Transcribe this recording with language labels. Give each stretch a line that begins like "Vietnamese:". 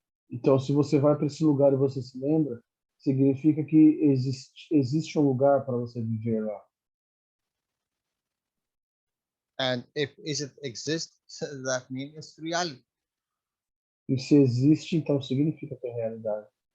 Portuguese: Então, se você vai para esse lugar e você se lembra, significa que existe um lugar para você viver lá.
English: And if it exists, that means it's reality.
Portuguese: E se existe, então significa que é realidade.